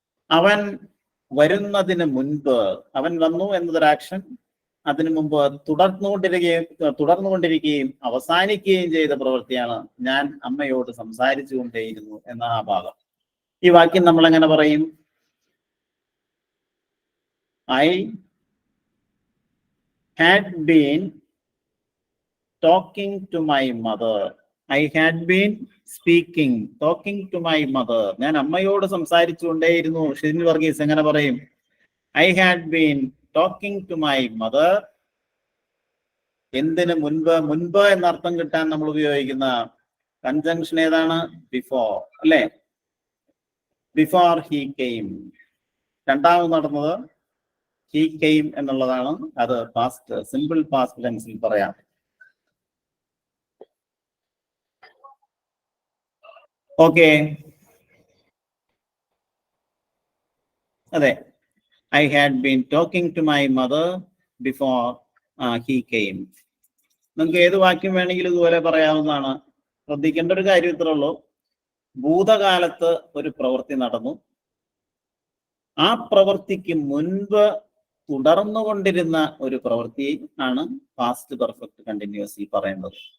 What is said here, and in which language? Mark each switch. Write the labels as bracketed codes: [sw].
[ml] അവൻ വരുന്നതിന് മുൻപ്, അവൻ വന്നു എന്നതൊരു ആക്ഷൻ, അതിനു മുമ്പ് തുടർന്നുകൊണ്ടിരിക്കുകയും അവസാനിക്കുകയും ചെയ്ത പ്രവൃത്തിയാണ് ഞാൻ അമ്മയോട് സംസാരിച്ചു കൊണ്ടേയിരുന്നു എന്ന ആ ഭാഗം. ഈ വാക്യം നമ്മൾ എങ്ങനെ പറയും? [en] I had been talking to my mother. I had been talking to my mother. [ml] ഞാൻ അമ്മയോട് സംസാരിച്ചു കൊണ്ടേയിരുന്നു. ഷിജിൻ വർഗീസ് എങ്ങനെ പറയും? [en] I had been talking to my mother. [ml] എന്തിന് മുൻപ് എന്നർത്ഥം കിട്ടാൻ നമ്മൾ ഉപയോഗിക്കുന്ന കൺജങ്ഷൻ ഏതാണ്? ബിഫോർ, അല്ലെ? [en] Before he came. [ml] രണ്ടാമത് നടന്നത് [en] he came [ml] എന്നുള്ളതാണ്. അത് പാസ്റ്റ്, സിമ്പിൾ പാസ്റ്റ് ടെൻസിൽ പറയാം. ഓക്കെ, അതെ. [en] I had been talking to my mother before he came. [ml] നിങ്ങൾക്ക് ഏത് വാക്യം വേണമെങ്കിലും ഇതുപോലെ പറയാവുന്നതാണ്. ശ്രദ്ധിക്കേണ്ട ഒരു കാര്യം ഇത്രേ ഉള്ളൂ. ഭൂതകാലത്ത് ഒരു പ്രവൃത്തി നടന്നു. ആ പ്രവൃത്തിക്ക് മുൻപ് തുടർന്നുകൊണ്ടിരുന്ന ഒരു പ്രവൃത്തി ആണ് പാസ്റ്റ് പെർഫെക്റ്റ് കണ്ടിന്യൂസ്ലി പറയുന്നത്.